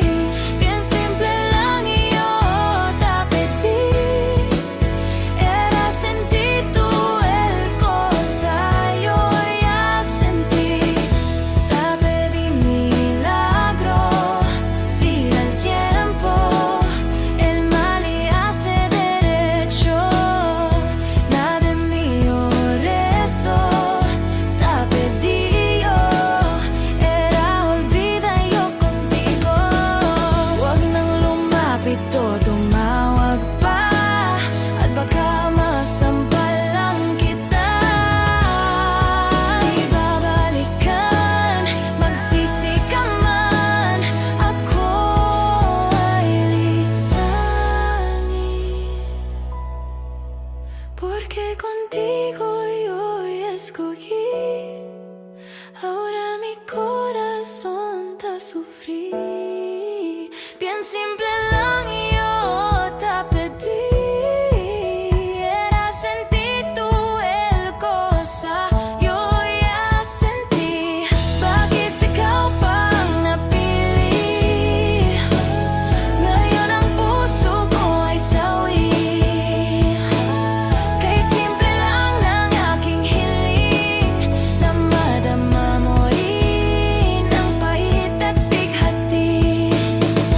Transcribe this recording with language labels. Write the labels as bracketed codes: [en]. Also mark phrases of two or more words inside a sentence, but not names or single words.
[es] Bien simple lang y yo te pedí, era sentir tú el cosa, yo ya sentí. Te pedí milagro, gira el tiempo, el mal y hace derecho. [tl] Tumawag pa at baka masampal lang kita. Di babalikan, magsisi ka man, ako ay lisanin. [es] Porque contigo yo escogí, ahora mi corazón te sufrí. Bien simple lang y yo te pedí, era sentir tú el cosa, yo ya sentí. [tl] Bakit ikaw pang napili? Ngayon ang puso ko ay sawi. Kay simple lang ng aking hiling, na madama mo rin ang pahit at bighati.